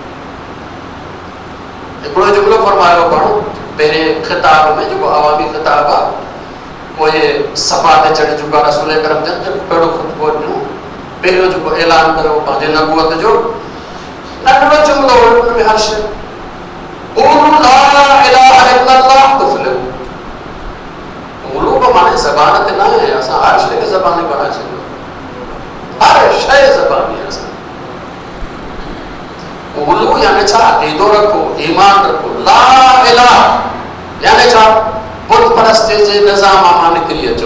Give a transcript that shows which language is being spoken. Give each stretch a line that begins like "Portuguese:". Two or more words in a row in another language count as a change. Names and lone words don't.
Sindhi: हिकिड़ो जुमिलो फरमायो पाण पहिरें ख़िताब में, जेको अवामी ख़िताब आहे, पोइ सफ़ा ते चढ़ी चुका रसूल अकरम जन कहिड़ो ख़ुतबो ॾिनो, पहिरियों जेको ऐलान कयो पंहिंजे नबूअत जो नंढड़ो जुमिलो हुयो, हुन में हर शइ
Arabic: قولوا لا إله إلا الله تفلحوا.
Sindhi: क़ूलू बि माने ज़बान ते न आहे, असां हर शइ खे ज़बानी बणाए छॾियो, हर शइ ज़बानी आहे असां। क़ूलू यानी छा? अक़ीदो रखो, ईमान रखो।
Arabic: لا إله
Sindhi: यानी छा? बुत परस्ती जे निज़ाम मां निकिरी अचो।